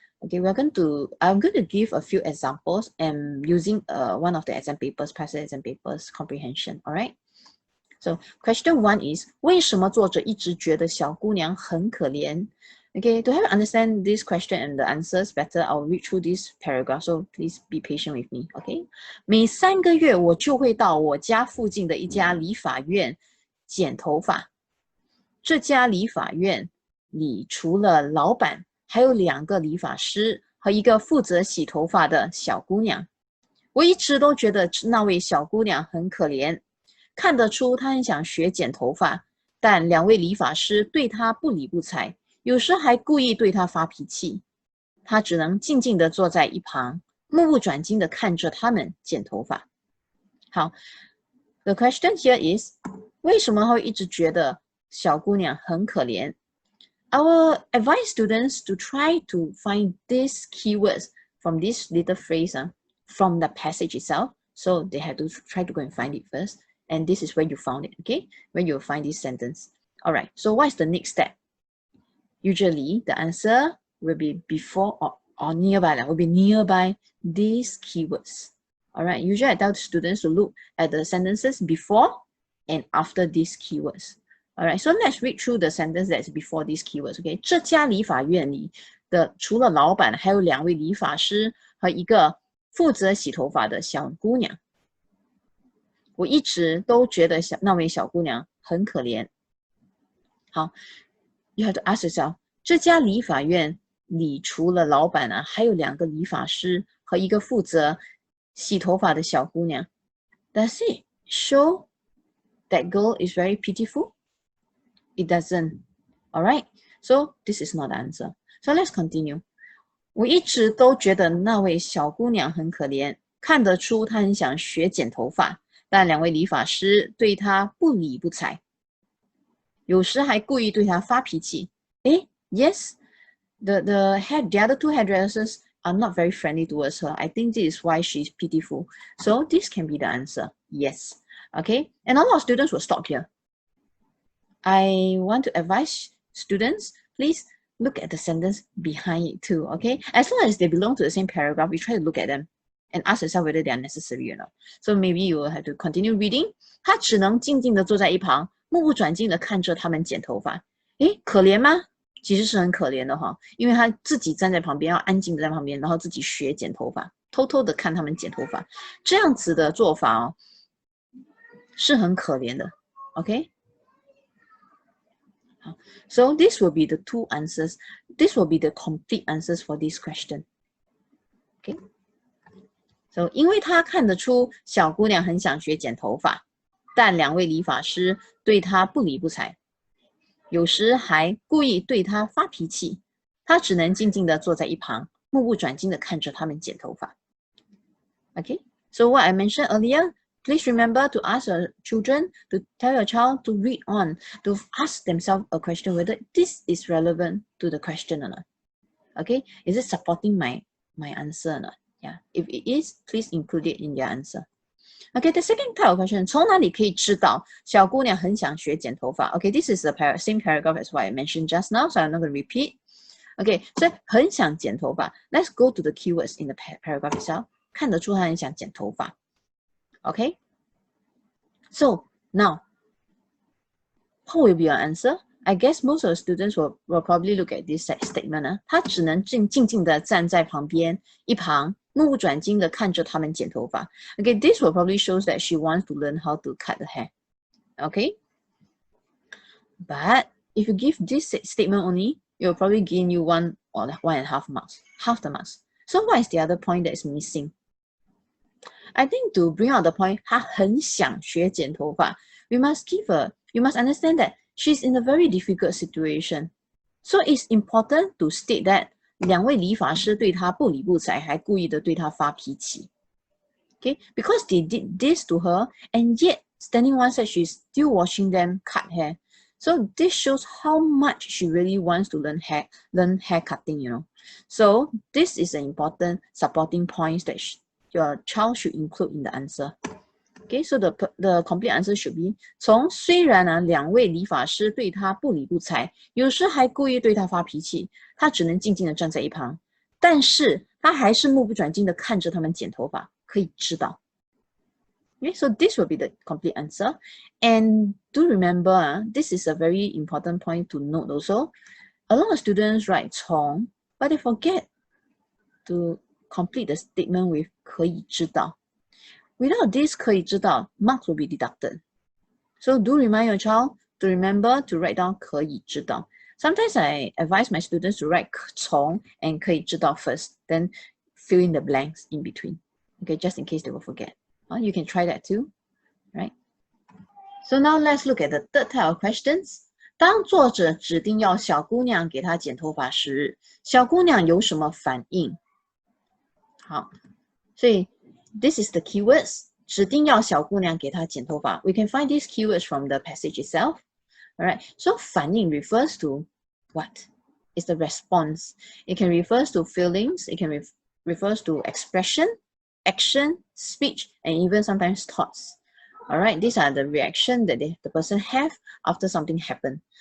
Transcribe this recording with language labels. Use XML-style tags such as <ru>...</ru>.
<en>Okay, I'm going to give a few examples and using one of the exam papers, past exam papers, comprehension, all right? So question 1 is</en> <zh>为什么作者一直觉得小姑娘很可怜</zh> <en>Okay, to help you understand this question and the answers better, I'll read through this paragraph, so please be patient with me, okay?</en> <zh>每3个月我就会到我家附近的一家理发院剪头发。这家理发院里除了老板，还有2个理发师和一个负责洗头发的小姑娘。我一直都觉得那位小姑娘很可怜，看得出她很想学剪头发，但2位理发师对她不理不睬。有时还故意对他发脾气，他只能静静地坐在一旁，目不转睛地看着他们剪头发。好</zh> <en>，The question here is</en> <zh>为什么会一直觉得小姑娘很可怜</zh> <en>？Our advise students to try to find these keywords from this little phrase from the passage itself. So they have to try to go and find it first. And this is where you found it, okay? Where you'll find this sentence. All right, so what is the next step? Usually, the answer will be before or nearby, will be nearby these keywords. All right, usually I tell students to look at the sentences before and after these keywords. All right, so let's read through the sentence that's before these keywords.</en> <zh>Okay, 这家理发院里的除了老板，还有2位理发师和一个负责洗头发的小姑娘。我一直都觉得那位小姑娘很可怜。好。</zh> <en>You have to ask yourself,</en> <zh>这家理发院里除了老板还有2个理发师和一个负责洗头发的小姑娘。</zh> <en>Does it show that girl is very pitiful? It doesn't. All right, so this is not the answer. So let's continue. 我一直都觉得那位小姑娘很可怜，看得出她很想学剪头发，但2位理发师对她不理不睬。有时还故意对他发脾气。 Yes, the other 2 hairdressers are not very friendly towards her. I think this is why she's pitiful. So this can be the answer. Yes. Okay, and a lot of students will stop here. I want to advise students, please look at the sentence behind it too. Okay, as long as they belong to the same paragraph, you try to look at them and ask yourself whether they are necessary or not. So maybe you will have to continue reading.</en> <zh>他只能静静地坐在一旁。目不转睛地看着他们剪头发，可怜吗？其实是很可怜的哈，因为他自己站在旁边，要安静的在旁边，然后自己学剪头发，偷偷的看他们剪头发，这样子的做法是很可怜的。</zh> <en>OK，</en> <zh>好</zh> <en>，So this will be the 2 answers. This will be the complete answers for this question. OK， So</en> <zh>因为他看得出小姑娘很想学剪头发。但2位理发师对他不理不睬，有时还故意对他发脾气，他只能静静地坐在一旁，目不转睛地看着他们剪头发。</zh> <en>Okay, so what I mentioned earlier, please remember to ask your children, to tell your child to read on, to ask themselves a question whether this is relevant to the question or not. Okay, is it supporting my answer or not? Yeah, if it is, please include it in your answer. Okay, the second type of question,</en> <zh>从哪里可以知道小姑娘很想学剪头发</zh> <en>Okay, this is the same paragraph as what I mentioned just now, so I'm not going to repeat. Okay, so</en> <zh>很想剪头发</zh> <en>Let's go to the keywords in the paragraph itself.</en> <zh>看得出她很想剪头发</zh> <en>Okay, so now, what will be your answer? I guess most of the students will probably look at this statement.</en> <zh>她只能静静地站在旁边一旁目不转睛地看着他们剪头发。</zh> <en>Okay, this will probably shows that she wants to learn how to cut the hair. Okay, but if you give this statement only, it will probably gain you 1 or 1.5 marks, half the marks. So what is the other point that is missing? I think to bring out the point,</en> <zh>她很想学剪头发</zh> <en>you must understand that she's in a very difficult situation. So it's important to state that</en> <zh>2位理发师对她不理不睬，还故意的对她发脾气。</zh> <en>Okay, because they did this to her, and yet standing one side, she's still watching them cut hair. So this shows how much she really wants to learn hair cutting, you know. So this is an important supporting points that your child should include in the answer. Okay, so the complete answer should be</en> <zh>虽然2位理发师对他不理不睬，有时还故意对他发脾气，他只能静静地站在一旁，但是他还是目不转睛地看着他们剪头发，可以知道。</zh> <en>Okay, so this will be the complete answer. And do remember, this is a very important point to note also. A lot of students write 从, but they forget to complete the statement with</en> <zh>可以知道.</zh> <en>Without this</en> <zh>可以知道,</zh> <en>marks will be deducted. So do remind your child to remember to write down</en> <zh>可以知道.</zh> <en>Sometimes I advise my students to write 从 and</en> <zh>可以知道</zh> <en>first, then fill in the blanks in between. Okay, just in case they will forget. You can try that too, right? So now let's look at the third type of questions.</en> <zh>当作者指定要小姑娘给她剪头发时，小姑娘有什么反应？好，所以</zh> <en>this is the keywords.</en> <zh>指定要小姑娘给她剪头发。</zh> <en>We can find these keywords from the passage itself. Alright, so 反应 refers to what? It's the response. It can refers to feelings. It can refers to expression, action, speech, and even sometimes thoughts. Alright, these are the reaction that the person have after something happened.</en>